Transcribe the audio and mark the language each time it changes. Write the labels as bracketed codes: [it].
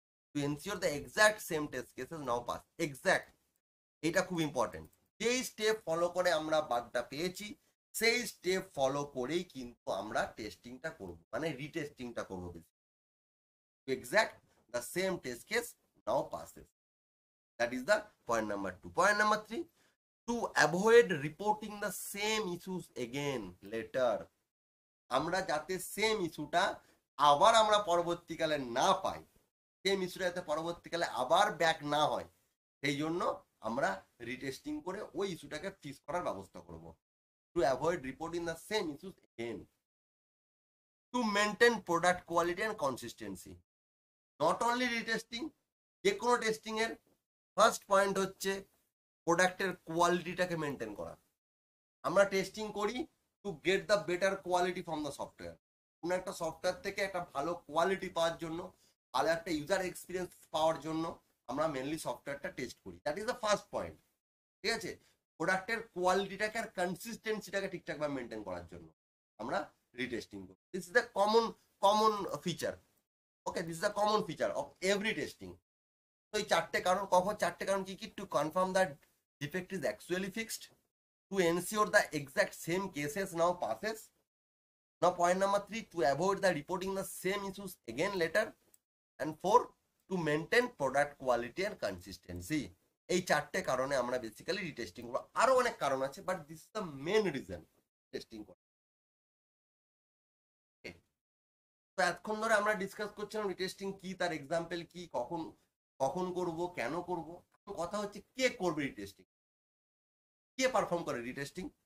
[en] to ensure the exact same test cases now pass, exact, [bn] এটা খুব important. যেই step follow করে আমরা বাগটা পেয়েছি সেই স্টেপ ফলো করেই কিন্তু আমরা টেস্টিংটা করব, মানে রিটেস্টিংটা করব। [en] To exact the same test case now passes, that is the point number 2. Point number 3, to avoid reporting the same issues again later. [bn] আমরা যাতে সেম ইস্যুটা আবার আমরা পরবর্তীকালে না পাই, সেম ইস্যুটা যাতে পরবর্তীকালে আবার ব্যাক না হয়, সেই জন্য আমরা রিটেস্টিং করে ওই ইস্যুটাকে ফিক্স করার ব্যবস্থা করব। [en] To avoid reporting the same issues again. To maintain product quality and consistency. Not only [bn] retesting, যে কোনো টেস্টিং এর ফার্স্ট পয়েন্ট হচ্ছে প্রোডাক্টের কোয়ালিটিটাকে মেনটেন করা। আমরা টেস্টিং করি [en] To get the better quality from the software. [bn] কোনো একটা সফটওয়্যার থেকে একটা ভালো কোয়ালিটি পাওয়ার জন্য, ভালো একটা ইউজার এক্সপিরিয়েন্স পাওয়ার জন্য আমরা মেনলি সফটওয়্যারটা টেস্ট করি। [en] That is the first point. [bn] ঠিক আছে, প্রোডাক্টের কোয়ালিটিটাকে আর কনসিস্টেন্সিটাকে ঠিকঠাকভাবে মেনটেন করার জন্য আমরা রিটেস্টিং করি। [en] This is the common feature. Okay, this is the common feature of every testing. [bn] তো এই চারটে কারণ, চারটে কারণ কি কি? [en] To confirm that defect is actually fixed, to ensure the exact same cases now passes. Now point number 3, to avoid the reporting the same issues again later. And 4, to maintain product quality and consistency. [bn] এই চারটে কারণে আমরা basically retesting করব। আরো অনেক কারণ আছে, [en] but this is the main reason [bn] testing করা। তো এতক্ষণ ধরে আমরা ডিসকাস করছিলাম রিটেস্টিং কি, তার এক্সাম্পল কি, কখন করব, কেন করব। কথা হচ্ছে কে করবে রিটেস্টিং, কে পারফর্ম করে রিটেস্টিং?